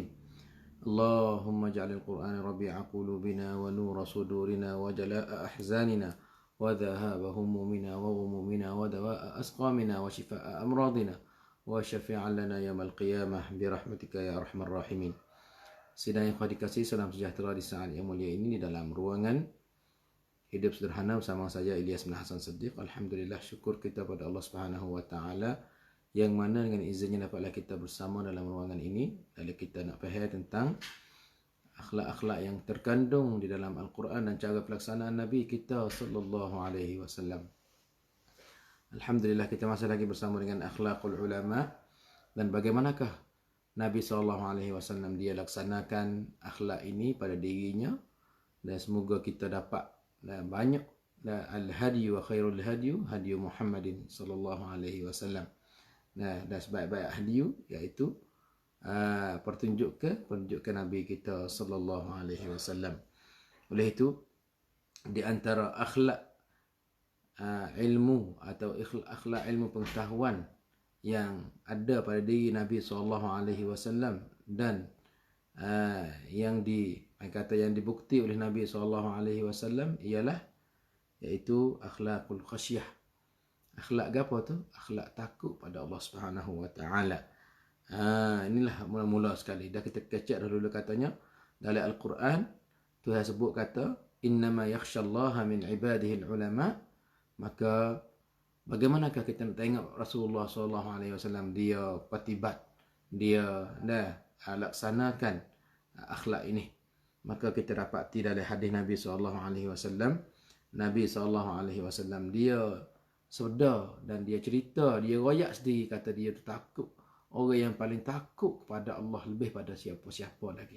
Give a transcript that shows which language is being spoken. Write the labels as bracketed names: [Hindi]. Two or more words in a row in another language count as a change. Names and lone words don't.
[Arabic] اللهم اجعل القرآن ربيع قلوبنا ونور صدورنا وجلاء أحزاننا وذهاب همومنا وغمومنا ودواء أسقامنا وشفاء أمراضنا وشفيعا لنا يوم القيامة برحمتك يا أرحم الراحمين. [Malay] Sidang yang dikasihi, salam sejahtera di saat yang mulia ini di dalam ruangan Hidup Sederhana bersama saya Ilyas bin Hasan Siddiq. Alhamdulillah, syukur kita pada Allah [Arabic] سبحانه وتعالى [Malay] yang mana dengan izinnya dapatlah kita bersama dalam ruangan ini. Lalu kita nak faham tentang akhlak-akhlak yang terkandung di dalam Al-Quran dan cara pelaksanaan Nabi kita [Arabic] صلى الله عليه وسلم. [Malay] Alhamdulillah, kita masih lagi bersama dengan [Arabic] أخلاق العلماء [Malay] dan bagaimanakah Nabi [Arabic] صلى الله عليه وسلم [Malay] dia laksanakan akhlak ini pada dirinya, dan semoga kita dapat banyak [Arabic] الهدي وخير الهدي هدي محمد صلى الله عليه وسلم. [Malay] Dan sebaik-baik hadi iaitu pertunjukan Nabi kita [Arabic] صلى الله عليه وسلم. [Malay] Oleh itu, di antara akhlak ilmu atau akhlak ilmu pengetahuan yang ada pada diri Nabi [Arabic] صلى الله عليه وسلم [Malay] dan yang dibukti oleh Nabi SAW ialah iaitu [Arabic] أخلاق الخشية. [Malay] Akhlak apa tu? Akhlak takut pada Allah [Arabic] سبحانه وتعالى. [Malay] Inilah mula-mula sekali. Dah kita kecek dahulu katanya dalam Al-Quran Tuhan sebut kata [Arabic] إنما يخشى الله من عباده العلماء. [Malay] Maka bagaimanakah kita nak tengok Rasulullah SAW dia patibat, dia laksanakan akhlak ini. Maka kita dapati dari hadis Nabi SAW, Nabi SAW dia sedar dan dia cerita, dia royak sendiri kata dia tu takut, orang yang paling takut kepada Allah lebih pada siapa-siapa lagi.